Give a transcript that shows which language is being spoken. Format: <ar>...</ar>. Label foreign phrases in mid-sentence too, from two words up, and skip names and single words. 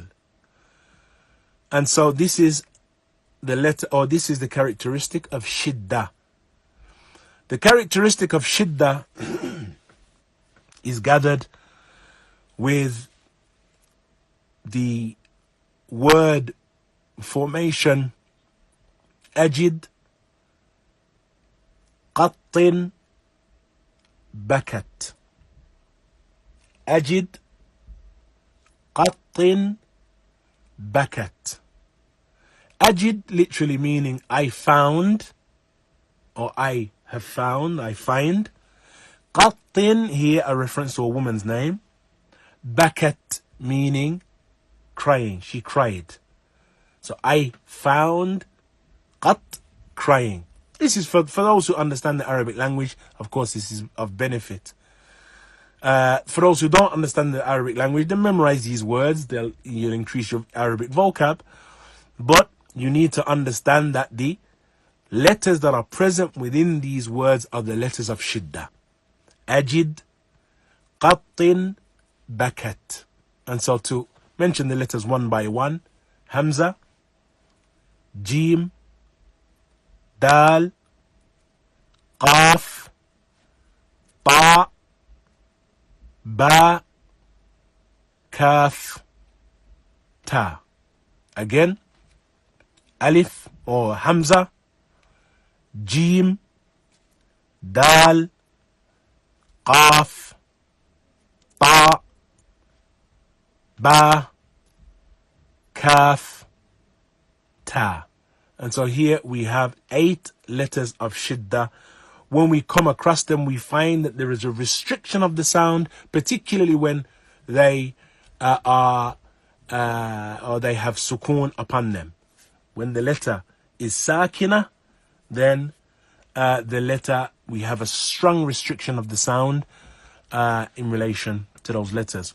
<en>And so this is the letter, or this is the characteristic of shiddah. The characteristic of shiddah is gathered with the word formation</en> <ar>أجد قط بكت. أجد قط بكت.</ar> <en>Ajid literally meaning I found, or I have found, I find. Qattin, here a reference to a woman's name. Bakat meaning crying, she cried. So I found, qat, crying. This is for those who understand the Arabic language. Of course, this is of benefit. For those who don't understand the Arabic language, then memorize these words. You'll increase your Arabic vocab. But you need to understand that the letters that are present within these words are the letters of shiddah.</en> <ar>أجد قط بكت.</ar> <en>And so to mention the letters one by one:</en> <ar>همزة جيم دال قاف تاء باء كاف تاء. Again, alif or همزة جيم دال قاف تاء باء كاف تاء.</ar> <en>And so here we have 8 letters of shiddah. When we come across them, we find that there is a restriction of the sound, particularly when they or they have sukoon upon them. When the letter is sakina, then the letter, we have a strong restriction of the sound in relation to those letters.</en>